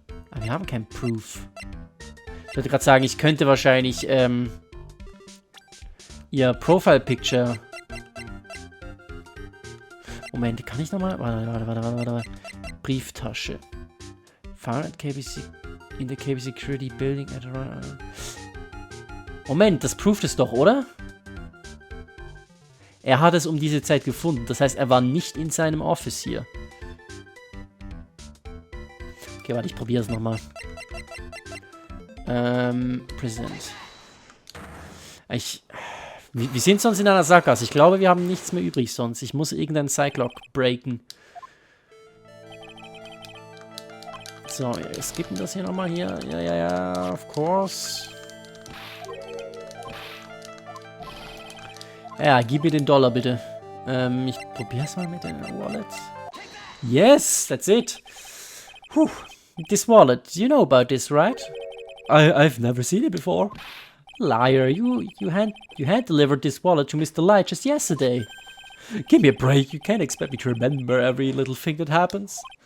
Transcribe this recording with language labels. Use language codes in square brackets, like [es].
[de] Aber wir haben kein Proof. Ich wollte gerade sagen, ich könnte wahrscheinlich ihr Profile-Picture... Moment, kann ich nochmal? Warte. Brieftasche. [en] Found at KBC... In the KB Security Building at around... [de] Moment, das proved es doch, oder? Er hat es um diese Zeit gefunden. Das heißt, er war nicht in seinem Office hier. Okay, warte, ich probiere es nochmal. Present. Wir sind sonst in einer Sackgasse. Ich glaube, wir haben nichts mehr übrig sonst. Ich muss irgendeinen Cyclock breaken. So, skippen das hier nochmal hier. Ja, [en] of course. [de] Ja, gib mir den Dollar bitte. Ich probier's mal mit der Wallet. [en] Yes, that's it. Whew. This wallet, you know about this, right? I've never seen it before. Liar, you hand delivered this wallet to Mr. Light just yesterday. Give me a break, you can't expect me to remember every little thing that happens.